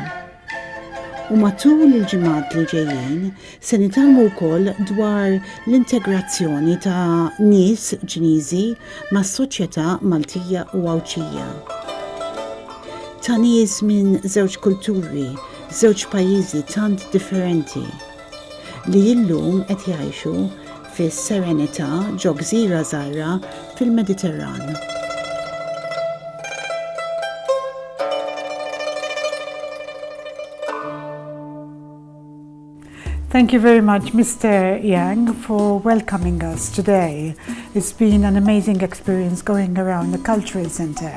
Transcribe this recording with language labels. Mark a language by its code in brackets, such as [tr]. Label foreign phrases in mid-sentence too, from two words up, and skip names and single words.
[mt] U matul il-ġimgħat li ġejjin se nitalmu wkoll dwar l-integrazzjoni ta' nies Ċiniżi mas-soċjetà Maltija u Għawdxija. Ta' nies minn żewġ kulturi, żewġ pajjiżi tant differenti li llum qed jgħixu fis-serenità ġo gżira żgħira fil-Mediterran. [en] Thank you very much, Mr. Yang, for welcoming us today. It's been an amazing experience going around the Cultural Center.